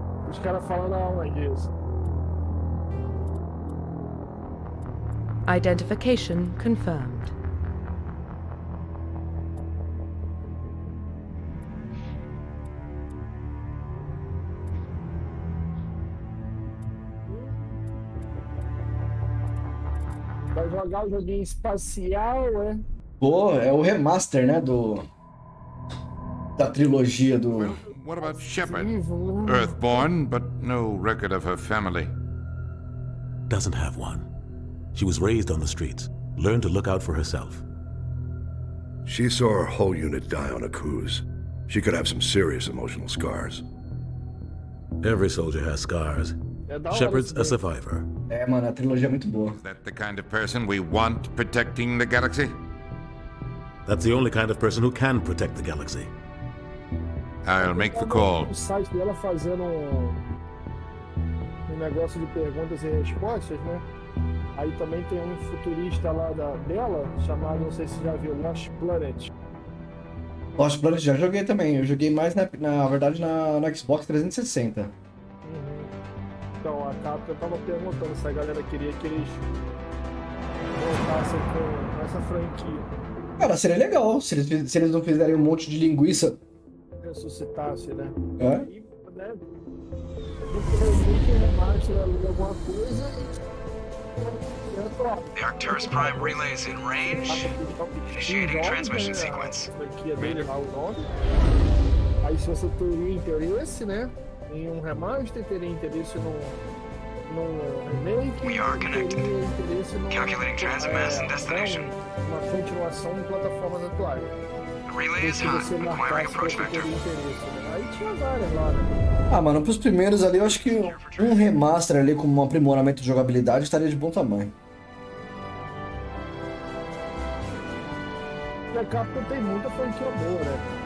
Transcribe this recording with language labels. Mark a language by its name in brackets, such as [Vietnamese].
[Portuguese] Os caras falam na aula disso. [English] Identification confirmed. [Portuguese] Vai jogar o joguinho espacial, é? Pô, é o remaster, né? Da trilogia do. [English] Well, what about Shepard? Earthborn, but no record of her family. Doesn't have one. She was raised on the streets, learned to look out for herself. She saw her whole unit die on a cruise. She could have some serious emotional scars. Every soldier has scars. Shepard's a survivor. [Portuguese] É, mano, a trilogia é muito boa. [English] Is that the kind of person we want protecting the galaxy? That's the only kind of person who can protect the galaxy. I'll make the call. [Portuguese] O site dela fazendo um negócio de perguntas e respostas, né? Aí também tem um futurista lá dela, chamado, não sei se você já viu, Lost Planet. Lost Planet já joguei também. Eu joguei mais, na verdade, no Xbox 360. Então, a Capcom tava perguntando se a galera queria que eles voltassem com essa franquia. Cara, seria legal se eles não fizerem um monte de linguiça. Ressuscitasse, né? É? E, né? Depois que remaster ali alguma coisa [English] The Arcturus Prime relay is in range. Initiating transmission sequence. [Portuguese] Franquia dele lá, o nome. Aí se você teria interesse, né? Em um remaster, teria interesse num remake. [English] We are connected. [Portuguese] Teria interesse num, [English] Calculating transit mass and destination. [Portuguese] Uma continuação em plataformas atuais. [English] The relay is hot, acquiring approach vector. [Portuguese] Aí tinha várias lá, né? Ah, mano, pros primeiros ali, eu acho que um remaster ali com um aprimoramento de jogabilidade estaria de bom tamanho. E a Capcom tem muita franquia boa, né?